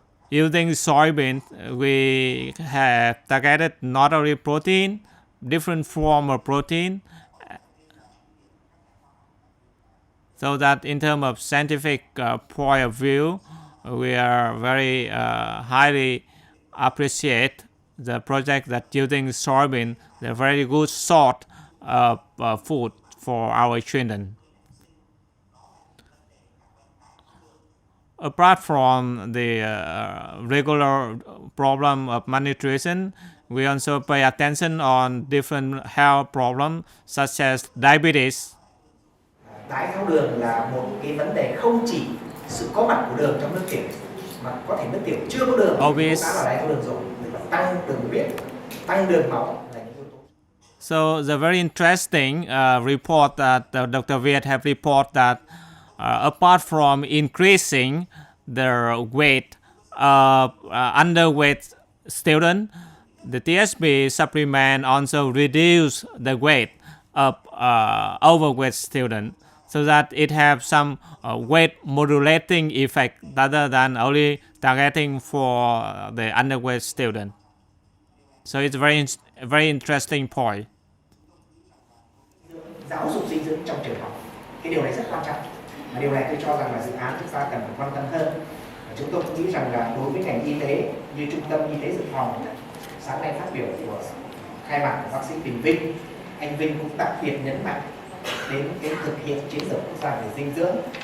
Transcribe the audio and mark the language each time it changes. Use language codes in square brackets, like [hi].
[en] Using soybean, we have targeted not only protein, different form of protein, so that in terms of scientific point of view, we are very highly appreciate the project that using soybean, the very good sort of food for our children. Apart from the regular problem of malnutrition, we also pay attention on different health problems such as diabetes. [vi] Đái tháo đường là một cái vấn đề không chỉ sự có mặt của đường trong nước tiểu, mà có thể nước tiểu chưa có đường cũng đã là đái tháo đường rồi, tăng đường huyết, tăng đường máu là những yếu tố. [en] So the very interesting report that Dr. Viet have reported that apart from increasing the weight of underweight student, the TSP supplement also reduce the weight of overweight student, so that it have some weight modulating effect rather than only targeting for the underweight student. So it's a very interesting point. [vi] Giáo dục dinh dưỡng trong trường học, cái điều này rất quan trọng. Và điều này tôi cho rằng là dự án chúng ta cần phải quan tâm hơn. Và chúng tôi cũng nghĩ rằng là đối với ngành y tế như Trung tâm Y tế Dự phòng, sáng nay phát biểu của khai mạc của bác sĩ Vinh, anh Vinh cũng đặc biệt nhấn mạnh đến cái thực hiện chiến lược quốc gia về dinh dưỡng.